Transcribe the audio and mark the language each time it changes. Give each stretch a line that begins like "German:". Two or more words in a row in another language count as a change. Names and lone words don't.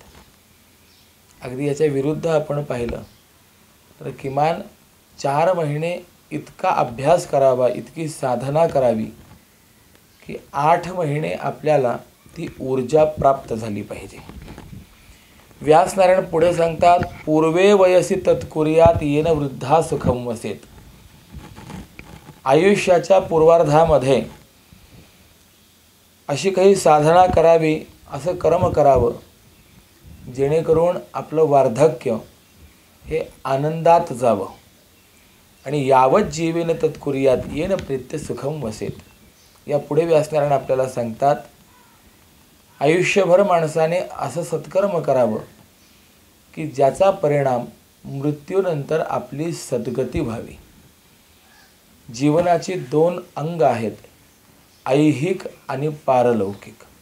Marathi: अगदी याच्या विरुद्ध आपण पाहिलं तर किमान 4 महिने इतका अभ्यास करावा, इतकी साधना करावी की 8 महिने आपल्याला ती ऊर्जा प्राप्त झाली पाहिजे. व्यासनारायण पुढे सांगतात
Sanskrit: पूर्वे वयसी तत्कुर्यात येन वृद्धा सुखम वसेत.
Marathi: आयुष्याच्या पूर्वार्धामध्ये अशी काही साधना करावी, असं कर्म करावं जेणेकरून आपलं वार्धक्य हे आनंदात जावं.
Sanskrit: आणि यावत जीवेन तत्कुर्यात येन प्रीत्य सुखम वसेत.
Marathi: या पुढे व्यासनारायण आपल्याला सांगतात आयुष्यभर माणसाने असं सत्कर्म करावं की ज्याचा परिणाम मृत्यूनंतर आपली सद्गती व्हावी. जीवनाची 2 अंग आहेत, ऐहिक आणि पारलौकिक.